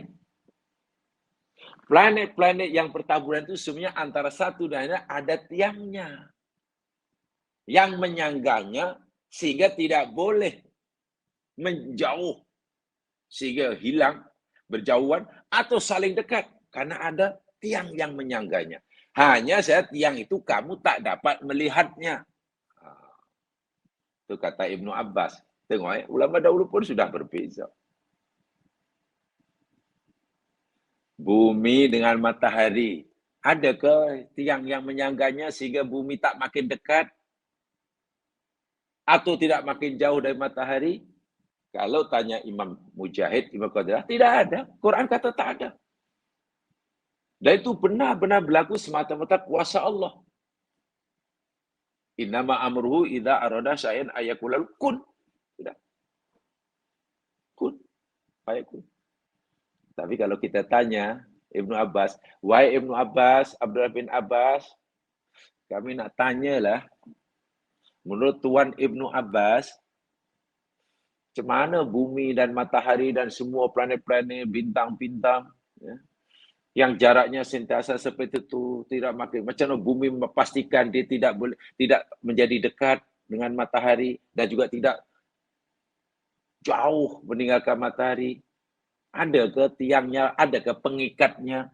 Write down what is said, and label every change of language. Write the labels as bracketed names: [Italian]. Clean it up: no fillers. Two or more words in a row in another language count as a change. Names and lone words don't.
[Malay] Planet-planet yang bertaburan itu sebenarnya antara satu dan lain ada tiangnya yang menyanggahnya sehingga tidak boleh menjauh sehingga hilang berjauhan atau saling dekat karena ada tiang yang menyanggahnya. Hanya saya tiang itu kamu tak dapat melihatnya. Itu kata Ibnu Abbas. Tengok ya, ulama dahulu pun sudah berbeza. Bumi dengan matahari. Adakah tiang yang menyanggahnya sehingga bumi tak makin dekat? Atau tidak makin jauh dari matahari? Kalau tanya Imam Mujahid, Imam Qatadah, tidak ada. Quran kata tak ada. Dan itu benar-benar berlaku semata-mata kuasa Allah. [Arabic] إنما أمره إذا أراد شيئا أن يقول له كن. [Malay] Tidak. [Arabic] كن فيكون. [Malay] Tapi kalau kita tanya Ibnu Abbas, wahai Ibnu Abbas, Abdullah bin Abbas, kami nak tanyalah, menurut Tuan Ibnu Abbas, macam mana bumi dan matahari dan semua planet-planet, bintang-bintang, ya, yang jaraknya sentiasa seperti itu, tidak makin, macam mana bumi memastikan dia tidak menjadi dekat dengan matahari dan juga tidak jauh meninggalkan matahari. Ada ke tiangnya, ada ke pengikatnya?